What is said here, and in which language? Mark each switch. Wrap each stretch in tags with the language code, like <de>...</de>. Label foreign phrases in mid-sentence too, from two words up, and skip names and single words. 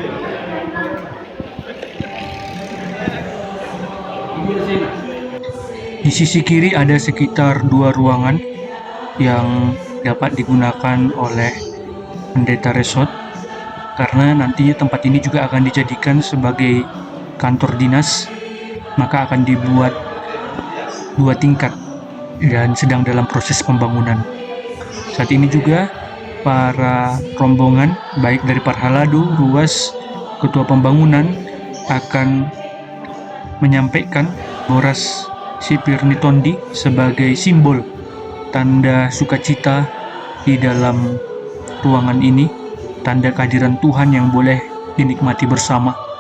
<id>Di sisi kiri ada sekitar 2 ruangan yang dapat digunakan oleh pendeta resort karena nantinya tempat ini juga akan dijadikan sebagai kantor dinas, maka akan dibuat 2 tingkat dan sedang dalam proses pembangunan. Saat ini juga para rombongan baik dari Parhalado, Ruas, Ketua Pembangunan akan menyampaikan</id> <bbc>Boras Sipir Nitondi</bbc> <id>sebagai simbol tanda sukacita di dalam ruangan ini, tanda kehadiran Tuhan yang boleh dinikmati bersama.</id>